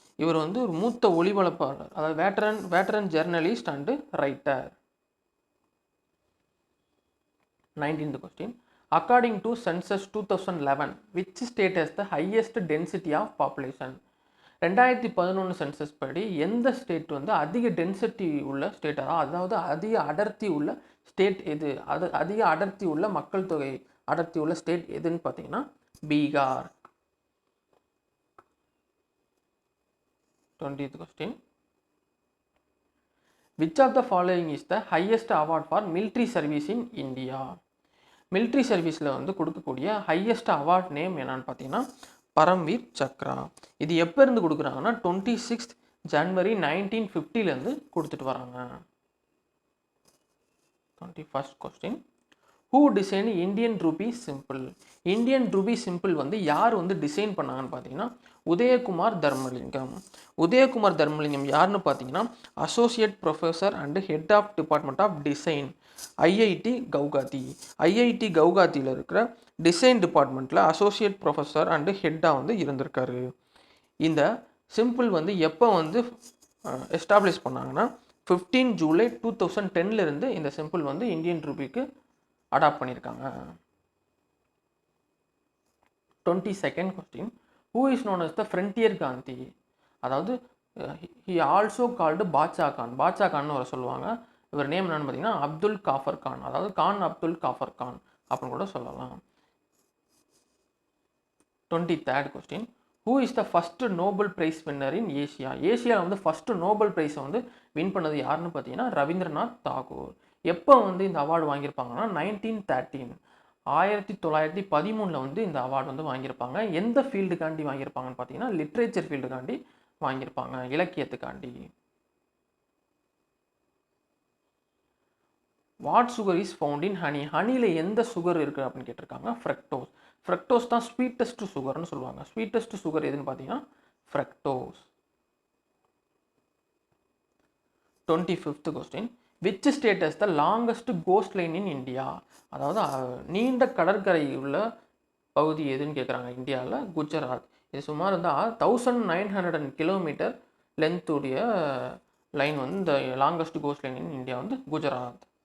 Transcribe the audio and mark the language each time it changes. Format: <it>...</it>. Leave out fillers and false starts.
<ta>இவர் வந்து ஒரு மூத்த ஒளிபரப்பாளர், அதாவது வேட்டரன் journalist and writer.</ta> <en>19th question. According to census 2011, which state has the highest density of population?</en> <ta>2011 census படி எந்த ஸ்டேட் வந்து அதிக டென்சிட்டி உள்ள ஸ்டேட், அதாவது அதிக அடர்த்தி உள்ள ஸ்டேட் எது, அதிக அடர்த்தி உள்ள மக்கள் தொகை அடர்த்தி உள்ள ஸ்டேட் எதுன்னு பார்த்தீங்கன்னா Bihar.</ta> <en>20th question. Which of the following is the highest award for military service in India?</en> <ta>Military சர்வீஸில் வந்து கொடுக்கக்கூடிய ஹையஸ்ட் அவார்ட் நேம் என்னன்னு பார்த்தீங்கன்னா பரம்வீர் சக்ரா. இது எப்போ இருந்து கொடுக்குறாங்கன்னா 26th January 1950 கொடுத்துட்டு வராங்க.</ta> <en>21st question. Who designed Indian Rupee Symbol?</en> <ta>Indian Ruby simple வந்து யார் வந்து டிசைன் பண்ணாங்கன்னு பார்த்தீங்கன்னா உதயகுமார் தர்மலிங்கம் யாருன்னு பார்த்தீங்கன்னா associate professor and head of department of design IIT கவுகாத்தியில் இருக்கிற டிசைன் டிபார்ட்மெண்ட்டில் அசோசியேட் ப்ரொஃபஸர் அண்டு ஹெட்டாக வந்து இருந்திருக்காரு. இந்த சிம்பிள் வந்து எப்போ வந்து எஸ்டாப்ளிஷ் பண்ணாங்கன்னா 15 July 2010 இந்த சிம்பிள் வந்து இந்தியன் ரூபிக்கு அடாப்ட் பண்ணியிருக்காங்க.</ta> <en>22nd question. Who is known as the Frontier Gandhi?</en> <ta>அதாவது</ta> <en>he also called</en> <ta>Baasha Khan வர சொல்லுவாங்க. இவர் நேம் என்னன்னு பார்த்தீங்கன்னா அப்துல் காஃபர் கான், அதாவது அப்துல் காஃபர் கான் அப்படின்னு கூட சொல்லலாம்.</ta> <en>23rd question. Who is the first Nobel Prize winner in Asia?</en> <ta>ஏசியாவில் வந்து ஃபர்ஸ்ட் நோபல் ப்ரைஸை வந்து வின் பண்ணது யாருன்னு பார்த்தீங்கன்னா ரவீந்திரநாத் தாகூர். எப்போ வந்து இந்த அவார்டு வாங்கியிருப்பாங்கன்னா 1913 வந்து இந்த அவார்டு வந்து வாங்கியிருப்பாங்க. எந்த ஃபீல்டுக்காண்டி வாங்கியிருப்பாங்கன்னு பார்த்தீங்கன்னா லிட்ரேச்சர் ஃபீல்டுக்காண்டி வாங்கியிருப்பாங்க, இலக்கியத்துக்காண்டி.</ta> <en>What sugar is found in honey?</en> <ta>ஹனியில் எந்த சுகர் இருக்குது அப்படின்னு கேட்டிருக்காங்க ஃப்ரக்டோஸ் தான் ஸ்வீட்டஸ்ட் சுகர்னு சொல்லுவாங்க. ஸ்வீட்டஸ்ட் சுகர் எதுன்னு பார்த்தீங்கன்னா fructose.</ta> <en>25th question. Which state has the longest coastline in India?</en> <ta>அதாவது நீண்ட கடற்கரை உள்ள பகுதி எதுன்னு கேட்குறாங்க இந்தியாவில் குஜராத். இது சுமார் வந்து 1900 km லென்த்துடைய லைன் வந்து இந்த longest cost line in India வந்து குஜராத்.</ta>